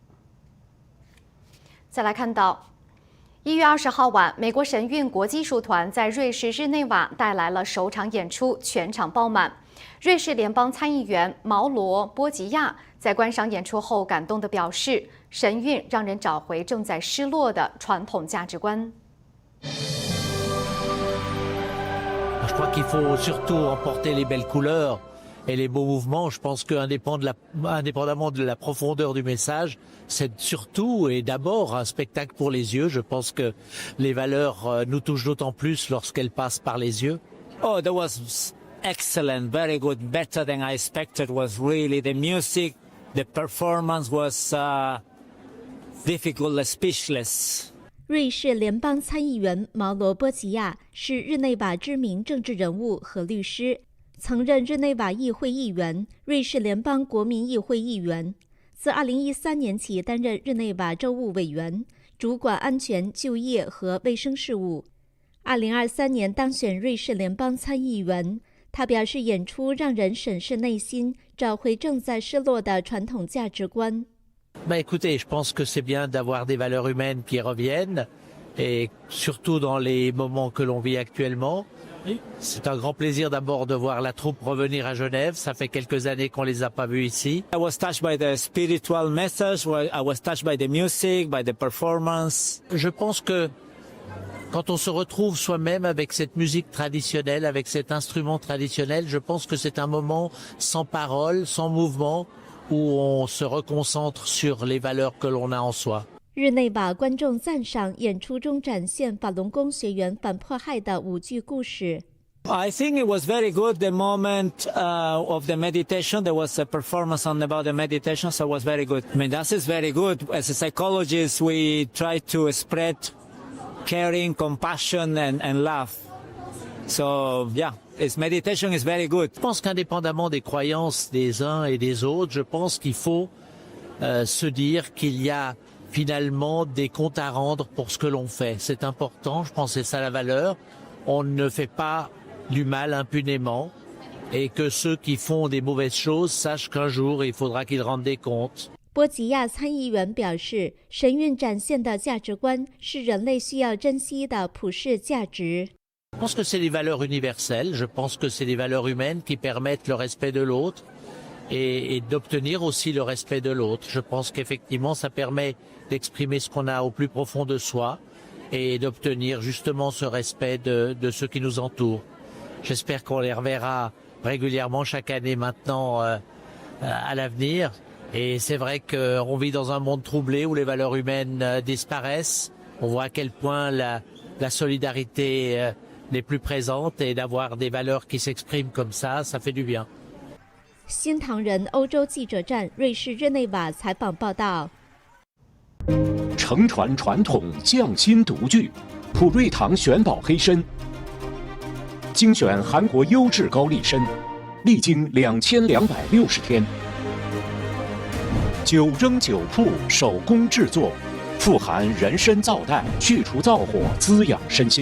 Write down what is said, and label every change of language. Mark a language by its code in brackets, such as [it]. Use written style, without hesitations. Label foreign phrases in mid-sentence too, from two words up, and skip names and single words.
[zh] 再来看到1月20号晚，美国神韵国际艺术团在瑞士日内瓦带来了首场演出，全场爆满。瑞士联邦参议员毛罗·波吉亚在观赏演出后感动地表示：“神韵让人找回正在失落的传统价值观。” [fr] Je crois qu'il faut surtout emporter les belles couleurs et les beaux mouvements. Je pense qu'indépendamment de la profondeur du message, c'est surtout et d'abord un spectacle pour les yeux. Je pense que les valeurs nous touchent d'autant plus lorsqu'elles passent par les yeux. [en] Oh, that was excellent, very good, better than I expected. Was really the music, the performance was difficult, speechless. [zh] 瑞士联邦参议员毛罗·波吉亚是日内瓦知名政治人物和律师，曾任日内瓦议会议员、瑞士联邦国民议会议员。自2013年起担任日内瓦州务委员，主管安全、就业和卫生事务。2023年当选瑞士联邦参议员。他表示，演出让人审视内心，找回正在失落的传统价值观。 [fr] Écoutez, je pense que c'est bien d'avoir des valeurs humaines qui reviennent, et surtout dans les moments que l'on vit actuellement. C'est un grand plaisir d'abord de voir la troupe revenir à Genève. Ça fait quelques années qu'on les a pas vus ici. [en] I was touched by the spiritual message. I was touched by the music, by the performance. [fr] Je pense que quand on se retrouve soi-même avec cette musique traditionnelle, avec cet instrument traditionnel, je pense que c'est un moment sans parole, sans mouvement, où on se reconcentre sur les valeurs que l'on a en soi. [zh] 日内瓦观众赞赏演出中展现法轮功学员反迫害的5句故事。 [en] I think it was very good, the moment of the meditation. There was a performance about the meditation, so it was very good. I mean, that is very good. As a psychologist, we try to spread caring, compassion, and love. So, yeah. Meditation is very good. [fr] Je pense qu'indépendamment des croyances des uns et des autres, je pense qu'il faut se dire qu'il y a finalement des comptes à rendre pour ce que l'on fait. C'est important, je pense que c'est ça la valeur. On ne fait pas du mal impunément et que ceux qui font des mauvaises choses sachent qu'un jour il faudra qu'ils rendent des comptes. [zh] 波吉亚参议员表示，神韵展现的价值观是人类需要珍惜的普世价值。 [fr] Je pense que c'est des valeurs universelles, je pense que c'est des valeurs humaines qui permettent le respect de l'autre et d'obtenir aussi le respect de l'autre. Je pense qu'effectivement ça permet d'exprimer ce qu'on a au plus profond de soi et d'obtenir justement ce respect de ceux qui nous entourent. J'espère qu'on les reverra régulièrement chaque année maintenant à l'avenir. Et c'est vrai qu'on vit dans un monde troublé où les valeurs humaines disparaissent. On voit à quel point la solidarité n'est plus présente et d'avoir des valeurs qui s'expriment comme ça, ça fait du bien. [zh] 新唐人欧洲记者站瑞士日内瓦采访报道。承传传统，匠心独具，普瑞堂玄宝黑参，精选韩国优质高丽参，历经2260天，9蒸9曝，手工制作，富含人参皂苷，去除燥火，滋养身心。